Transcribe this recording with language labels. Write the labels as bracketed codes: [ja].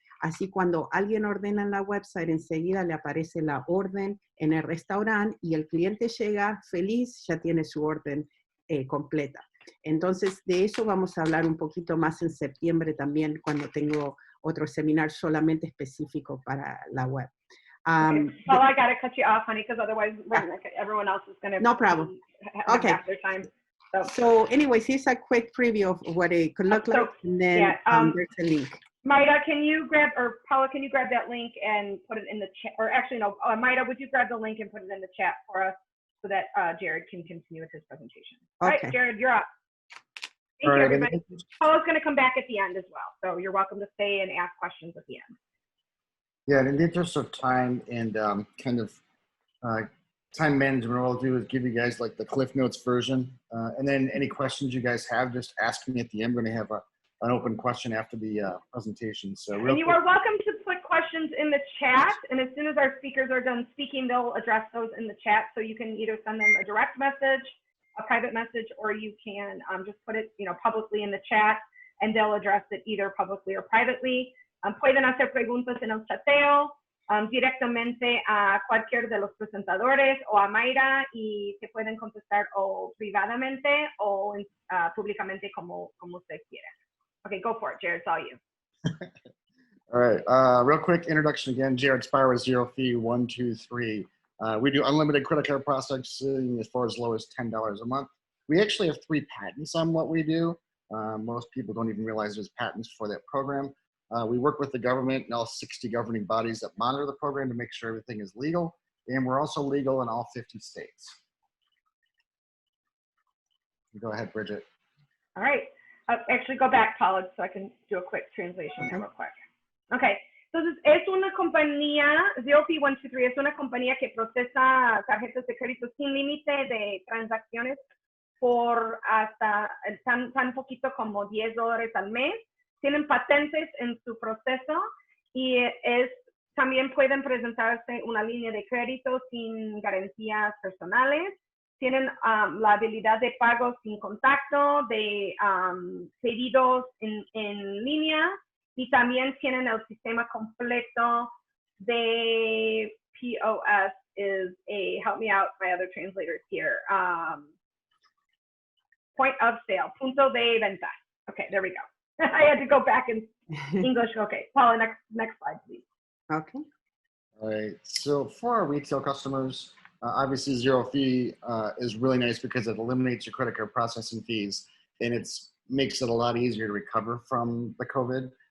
[es] Así cuando alguien ordena en la website, enseguida le aparece la orden en el restaurante y el cliente llega feliz, ya tiene su orden completa. Entonces, de eso vamos a hablar un poquito más en septiembre también, cuando tengo otro seminar solamente específico para la web. [en] Okay. Well, I got to cut you off, honey, because otherwise everyone else is going to no problem. Have half their time. So anyways, here's a quick preview of what it could look like, and then there's a link. Maida, can you grab, or Paula, can you grab that link and put it in the chat? Or actually, no, Maida, would you grab the link and put it in the chat for us so that Jared can continue with his presentation? Okay. All right, Jared, you're up. Thank you, everybody. Paula's going to come back at the end as well, so you're welcome to stay and ask questions at the end. Yeah, and in the interest of time and kind of time management, what I'll do is give you guys like the Cliff Notes version. And then any questions you guys have, just ask me at the end. We're going to have an open question after the presentation. So and you are welcome to put questions in the chat. And as soon as our speakers are done speaking, they'll address those in the chat. So you can either send them a direct message, a private message, or you can just put it, publicly in the chat, and they'll address it either publicly or privately. [es] Pueden hacer preguntas en el chateo directamente a cualquier de los presentadores o a Mayra, y se pueden contestar o privadamente o públicamente como usted quiera. [en] Okay, go for it, Jared. It's all you. All right. Real quick introduction again. Jared Spire with Zero Fee 123. We do unlimited credit card processing as far as low as $10 a month. We actually have 3 patents on what we do. Most people don't even realize there's patents for that program. We work with the government and all 60 governing bodies that monitor the program to make sure everything is legal. And we're also legal in all 50 states. Go ahead, Bridget. All right. Actually, go back, Paula, so I can do a quick translation real quick. Okay. [es] Entonces, es una compañía, Zero Fee 123, es una compañía que procesa tarjetas de crédito sin límite de transacciones por hasta tan poquito como $10 al mes. Tienen patentes en su proceso y también pueden presentarse una línea de crédito sin garantías personales. Tienen la habilidad de pago sin contacto, de pedidos en línea, y también tienen el sistema completo de POS [en] help me out, my other translators here, point of sale, [es] punto de venta. [en] Okay, there we go. I had to go back in English. Okay, Paula, next slide, please. Okay. All right. So for our retail customers, obviously Zero Fee is really nice because it eliminates your credit card processing fees, and it makes it a lot easier to recover from the COVID.